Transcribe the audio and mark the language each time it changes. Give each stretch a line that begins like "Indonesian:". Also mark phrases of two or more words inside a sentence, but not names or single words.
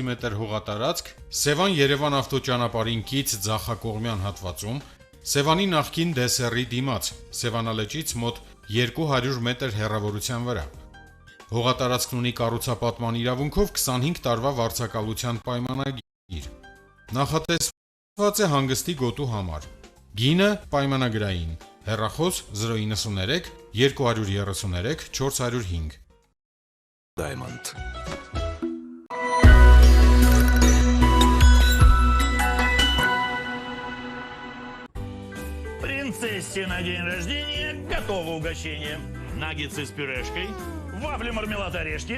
Armenian: մետր հողատարածք Սևան-Երևան ավտոճանապարհին կից ձախակողմյան հատվածում, Սևանի նախկին դեսերի դիմաց, Սևանալճից մոտ 200 մետր հեռավորության վրա։ Հողատարածքն ունի կառուցապատման իրավունքով 25 տարվա վարձակալության պայմանագիր։ Նախատեսված է հանգստի գոտու համար։ Գինը պայմանագրային։ Հեռախոս 093 233 405։ Diamond.
Russian: Принцессе на день рождения готово угощение. Наггетсы с пюрешкой, вафли, мармелад, орешки.